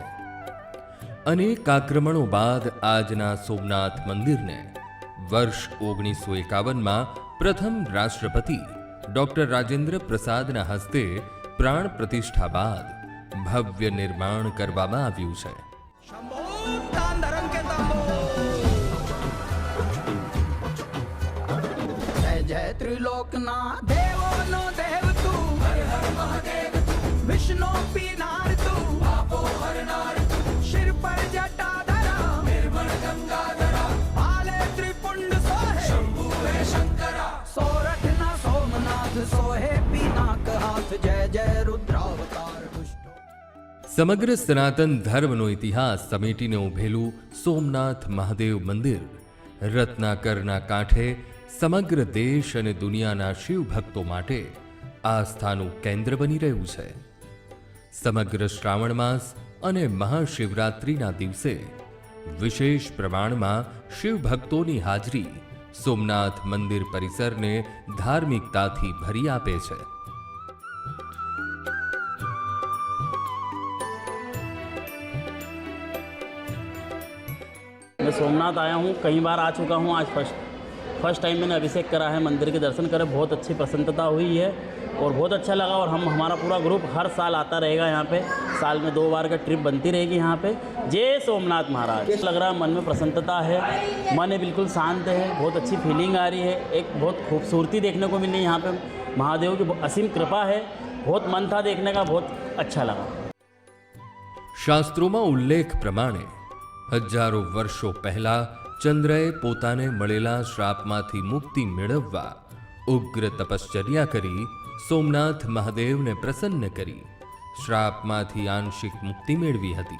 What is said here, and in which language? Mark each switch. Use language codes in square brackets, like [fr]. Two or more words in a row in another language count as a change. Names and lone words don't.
[gu] અનેક આક્રમણો બાદ આજના સોમનાથ મંદિરને વર્ષ 1951માં પ્રથમ રાષ્ટ્રપતિ ડોક્ટર રાજેન્દ્ર પ્રસાદના હસ્તે પ્રાણ પ્રતિષ્ઠા બાદ ભવ્ય નિર્માણ કરવામાં આવ્યું છે. જય ત્રિલોકના દેવોનો દેવ તૂ હર હર મહાદેવ વિષ્ણુ પીનાર તૂ આપો હરનાર શિર પર જટાધરા નિર્મલ ગંગાધરા આલે ત્રિપુંડ સોહે શંભુ હૈ શંકરા સોરઠ ના સોમનાથ સોહે પિનાક હાથ જય જય રુદ્રાવતાર દુષ્ટો. સમગ્ર સનાતન ધર્મનો ઇતિહાસ સમેટીને ઉભેલું સોમનાથ મહાદેવ મંદિર રત્નાકરના કાંઠે સમગ્ર દેશ અને દુનિયાના શિવ ભક્તો માટે આસ્થાનું કેન્દ્ર બની રહ્યું છે. સમગ્ર શ્રાવણ માસ અને મહાશિવરાત્રિના દિવસે વિશેષ પ્રમાણમાં શિવ ભક્તોની હાજરી સોમનાથ મંદિર પરિસરને ધાર્મિકતાથી ભરી આપે છે. [hi] मैं सोमनाथ आया हूँ, कई बार आ चुका हूँ. आज [en] first time [hi] मैंने अभिषेक करा है, मंदिर के दर्शन करे, बहुत अच्छी प्रसन्नता हुई है और बहुत अच्छा लगा. और हमारा पूरा ग्रुप हर साल आता रहेगा यहाँ पे, साल में 2 बार का ट्रिप बनती रहेगी यहाँ पे. जय सोमनाथ महाराज. लग रहा है मन में प्रसन्नता है, मन है बिल्कुल शांत है, बहुत अच्छी फीलिंग आ रही है. एक बहुत खूबसूरती देखने को मिली यहाँ पे, महादेव की असीम कृपा है. बहुत मन था देखने का, बहुत अच्छा लगा. [gu] શાસ્ત્રોમાં ઉલ્લેખ પ્રમાણે હજારો વર્ષો પહેલા ચંદ્રએ પોતાને મળેલા શ્રાપમાંથી મુક્તિ મેળવવા ઉગ્ર તપશ્ચર્યા કરી સોમનાથ મહાદેવને પ્રસન્ન કરી શ્રાપમાંથી આંશિક મુક્તિ મેળવી હતી.